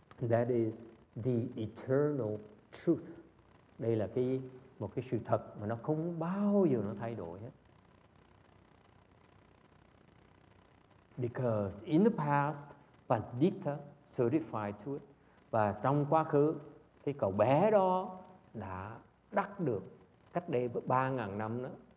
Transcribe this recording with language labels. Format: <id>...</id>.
<en>That is the eternal truth.</en> <vi>Đây là một cái sự thật mà nó không bao giờ nó thay đổi hết.</vi> <en>Because in the past, Pandita certified to it.</en> <vi>Và trong quá khứ, cái cậu bé đó đã đắc được cách đây 3.000 năm đó.</vi>